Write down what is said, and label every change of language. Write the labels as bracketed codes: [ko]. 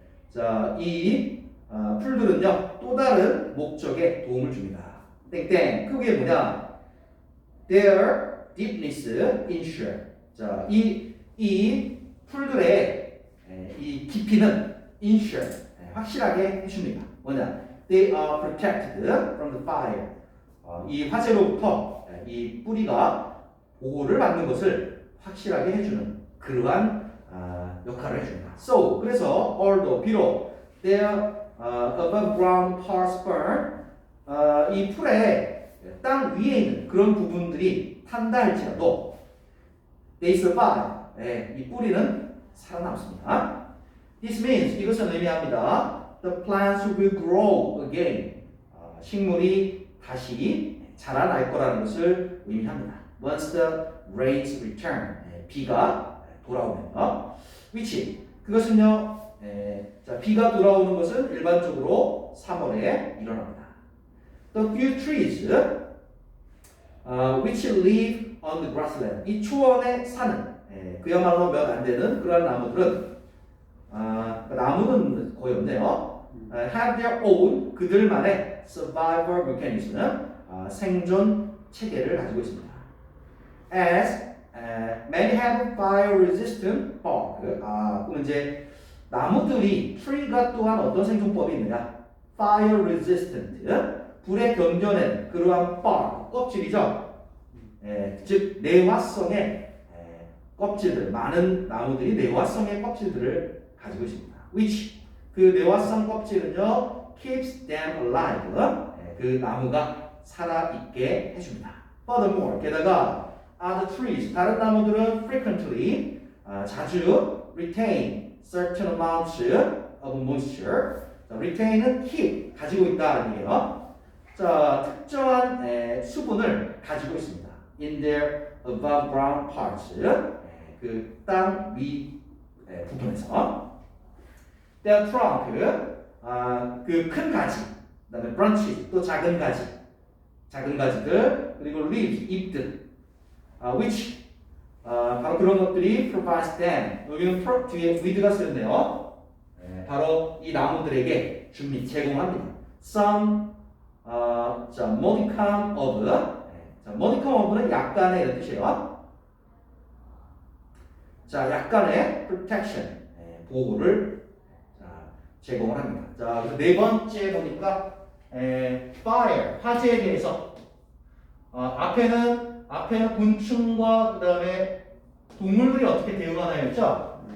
[ko] 자 이 풀들은요 또 다른 목적에 도움을 줍니다. 땡땡 그게 뭐냐? [en] Their deepness ensure. [ko] 자, 이 풀들의 이 깊이는 ensure 확실하게 해줍니다. 뭐냐? [en] They are protected from the fire. [ko] 이 화재로부터 이 뿌리가 보호를 받는 것을 확실하게 해주는 그러한 역할을 해줍니다. [en] So [ko] 그래서 [en] although [ko] 비록 [en] their above ground parts burn [ko] 이 풀의 땅 위에 있는 그런 부분들이 탄다 할지라도 [en] they survive. [ko] 이 뿌리는 살아남습니다. [en] This means [ko] 이것은 의미합니다. [en] The plants will grow again. [ko] 식물이 다시 자라날 거라는 것을 의미합니다. [en] Once the rains return. [ko] 비가 돌아오면요. which 그것은요. 자, 비가 돌아오는 것은 일반적으로 3월에 일어납니다. [en] The few trees which live on the grassland. [ko] 이 초원에 사는 그야말로 몇 안 되는 그러한 나무들은 나무는 거의 없네요. [en] have their own [ko] 그들만의 [en] survival mechanism [ko] 생존 체계를 가지고 있습니다. [en] As many have fire resistant bark. [ko] 그럼 이제 나무들이 tree가 또한 어떤 생존법이 있느냐? [en] fire resistant [ko] 불에 견뎌낸 그러한 bark 껍질이죠. 즉 내화성의 껍질들 많은 나무들이 내화성의 껍질들을 가지고 있습니다. [en] which [ko] 그 내화성 껍질은요 [en] keeps them alive. [ko] 그 나무가 살아있게 해줍니다. [en] Furthermore [ko] 게다가 [en] other trees [ko] 다른 나무들은 [en] frequently [ko] 자주 [en] retain certain amounts of moisture. [ko] retain은 keep 가지고 있다는 얘기예요. 자 특정한 수분을 가지고 있습니다. [en] In their above ground parts [ko] 그 땅 위 부분에서 [en] their trunk [ko] 그 큰 가지 그다음에 branches 또 작은 가지들 그리고 leaves 잎들 which 바로 그런 것들이 [en] provides them [ko] 여기는 뒤에 with가 쓰였네요. 바로 이 나무들에게 제공합니다. [en] some modicum of [ko] modicum of는 약간의 이런 뜻이에요. 자, 약간의 protection, 보호를 자, 제공을 합니다. 자, 그래서 네 번째 보니까 fire, 화재에 대해서 앞에는 곤충과 그 다음에 동물들이 어떻게 대응하나였죠?